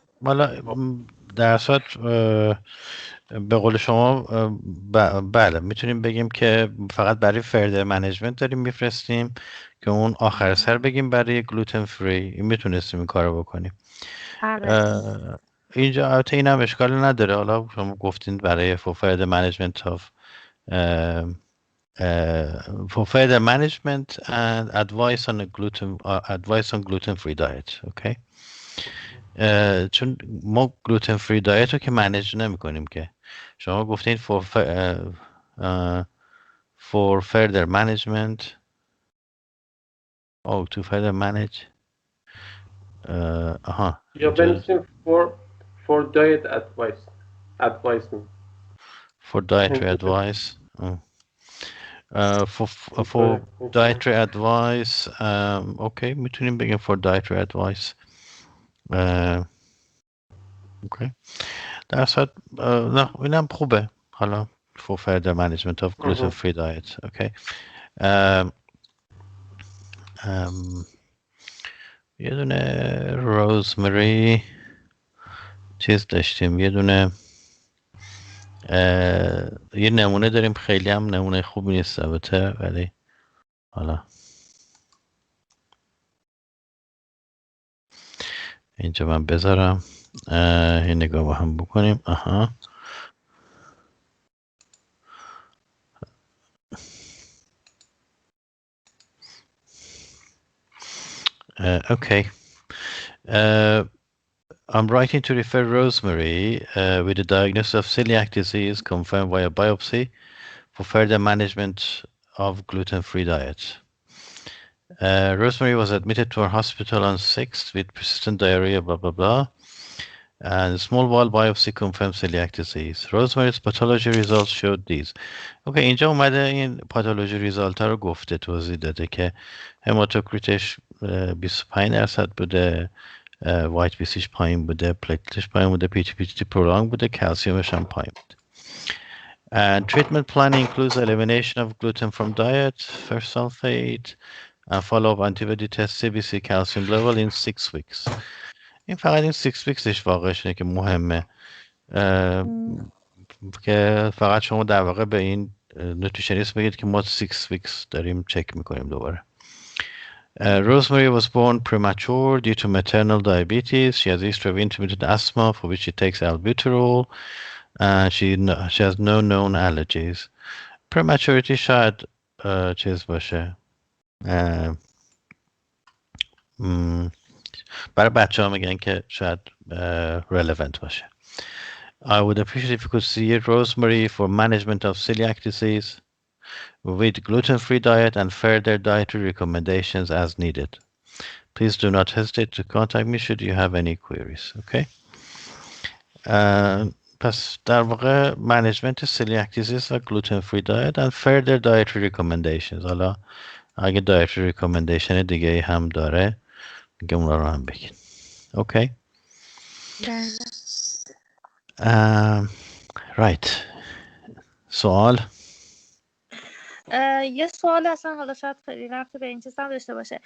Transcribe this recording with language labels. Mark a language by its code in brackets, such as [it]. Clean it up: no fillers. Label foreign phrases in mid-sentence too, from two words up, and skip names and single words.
[fa] حالا در صورت به قول شما بله میتونیم بگیم که فقط برای [en] further management [fa] داریم میفرستیم که اون آخر سر بگیم برای [en] gluten free. [fa] این میتونستیم این کارو بکنیم. اینجا البته این هم اشکال نداره. حالا شما گفتین برای [en] for further management of for further management and advice on gluten free diet. [fa] اوکی. چون ما [en] gluten free diet [fa] رو که منیج نمی کنیم که. شما گفتین [en] for further management to further manage [fa] یا بنویسیم [en] for diet advice for dietary advice for dietary advice [fa] اوکی میتونیم بگیم [en] for dietary advice. [fa] اوکی. در صورت نه اینم خوبه. [en] حالا for further management of gluten free diet. [fa] اوکی. یه دونه روزمری چیز داشتیم، یه دونه یه نمونه داریم، خیلی هم نمونه خوبی نیست البته، ولی حالا اینجا من بذارم یه نگاه با هم بکنیم. [en] Okay. I'm writing to refer Rosemary with a diagnosis of celiac disease confirmed via biopsy for further management of gluten-free diet. Rosemary was admitted to our hospital on 6th with persistent diarrhea, blah, blah, blah. And small bowel biopsy confirmed celiac disease. Rosemary's pathology results showed these. [fa] اوکی اینجا اومده این [en] pathology result [fa] رو گفته، توضیح داده که هماتوکریتش 25% بوده، وایت بیسیش پایین بوده، پلیتلش پایین بوده، [en] PT PTT [fa] پرولانگ بوده، کلسیومش هم پایین بوده. [en] And treatment plan includes elimination of gluten from diet, first sulfate, and follow-up antibody test CBC calcium level in 6 weeks. [fa] این فقط این 6 weeksش واقعش اینه که مهمه که فقط شما در واقع به این نوتریشنیست بگید که ما 6 weeks داریم چک میکنیم دوباره. [en] Rosemary was born premature due to maternal diabetes. She has history of intermittent asthma for which she takes albuterol. She has no known allergies. [fa] Prematurity شاید چیز باشه، برای بچه ها میگن که شاید relevant باشه. [en] I would appreciate if you could see Rosemary for management of celiac disease with gluten-free diet and further dietary recommendations as needed. Please do not hesitate to contact me should you have any queries. Okay. [fa] پس در واقع [en] management celiac disease و gluten-free diet and further dietary recommendations. [fa] حالا اگه [en] dietary recommendation [fa] دیگه هم داره میگه اونا رو هم بگید. [en] اوکی. right. [fa] سوال؟ یه سوال اصلا حالا شاید خیلی رفت به این چیز هم داشته باشه.